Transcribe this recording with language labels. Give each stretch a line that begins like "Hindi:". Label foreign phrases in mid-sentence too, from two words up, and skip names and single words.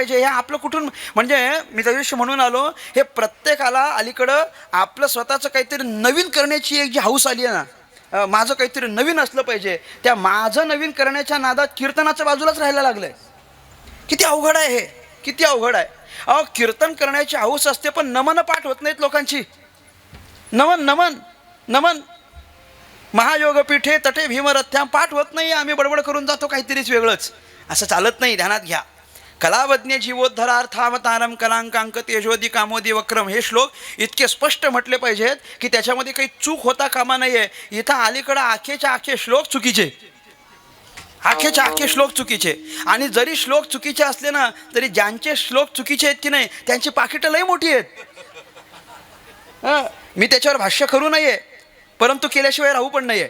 Marathi: हे आपलं कुठून, म्हणजे मी त्या दिवशी म्हणून आलो, हे प्रत्येकाला अलीकडं आपलं स्वतःचं काहीतरी नवीन करण्याची एक जी हौस आली आहे ना, माझं काहीतरी नवीन असलं पाहिजे, त्या माझं नवीन करण्याच्या नादात कीर्तनाच्या बाजूलाच राहायला लागलं आहे. किती अवघड आहे हे, किती अवघड आहे. कीर्तन करण्याची हौस असते पण नमन पाठ होत नाहीत लोकांची. नमन
Sanskrit: महायोगपीठे तटे भीमरथ्या
Marathi: पाठ होत नाही. आम्ही बडबड करून जातो काहीतरीच वेगळंच. असं चालत नाही, ध्यानात घ्या.
Sanskrit: कलावज्ञ जीवोद्धरार्थावतारम कलांकांक तेजोदी कामोदी वक्रम,
Marathi: हे श्लोक इतके स्पष्ट म्हटले पाहिजेत की त्याच्यामध्ये काही चूक होता कामा नये. इथं अलीकडं आखेच्या आखे श्लोक चुकीचे, आखेच्या आखे श्लोक चुकीचे. आणि जरी श्लोक चुकीचे असले ना तरी ज्यांचे श्लोक चुकीचे आहेत की नाही त्यांची पाकिटं लई मोठी आहेत. मी त्याच्यावर भाष्य करू नये परंतु केल्याशिवाय राहू पण नये.